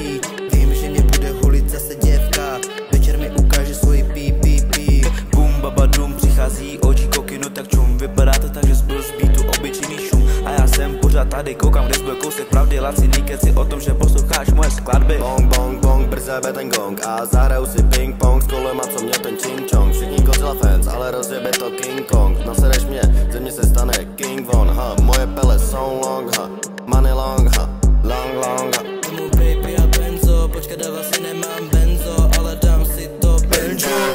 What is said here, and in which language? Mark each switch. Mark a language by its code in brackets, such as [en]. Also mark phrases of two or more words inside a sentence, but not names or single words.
[cs] Vím, že nebude hulit zase děvka, večer mi ukáže svoji PPP. Bum babadum, přichází oči koky, no tak čum, vypadá to tak, že zbyl z beatu obyčejný šum. A já jsem pořád tady, koukám, kde zbyl kousek pravdy, laciný keci o tom, že posloucháš moje skladby. Bong, bong, bong, brze jebe ten gong a zahraju si [en] ping pong [cs] s kolem a co mě ten [en] ching chong. [cs] Všichni [en] Godzilla fans, [cs] ale rozjebe to King Kong. Nasereš mě, ze mě se stane King Von, ha. Moje pele jsou long, ha. [en] Money long, [cs] ha. [en] Long, long, [cs] ha. Tomu baby a benzo, počkat, dava si nemám benzo, ale dám si to benzo.